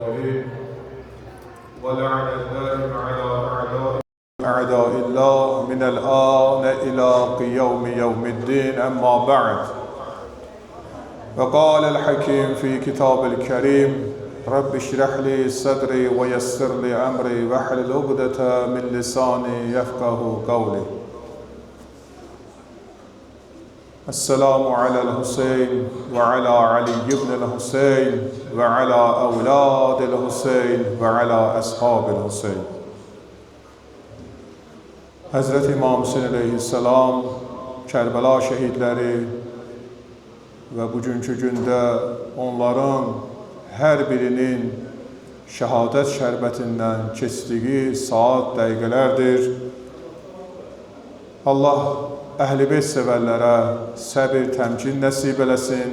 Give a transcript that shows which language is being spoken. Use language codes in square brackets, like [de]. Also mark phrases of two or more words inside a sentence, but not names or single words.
[ar] ولعن الدائم على أعداء الله من الآن إلى يوم الدين أما بعد وقال الحكيم في كتاب الكريم رب اشرح لي صدري ويسر لي أمري واحلل عقدة من لساني يفقه قولي. السلام على الحسين وعلى علي بن الحسين وعلى أولاد الحسين وعلى أصحاب الحسين. [az] Hazreti İmam Hüseyin aleyhisselam, Kərbəla şəhidləri və bugünkü gündə onların hər birinin şəhadət şərbətindən keçdiyi saat, dəqiqələrdir. Allah Əhl-i Beyt sevərlərə səbir, təmkin nəsib eləsin.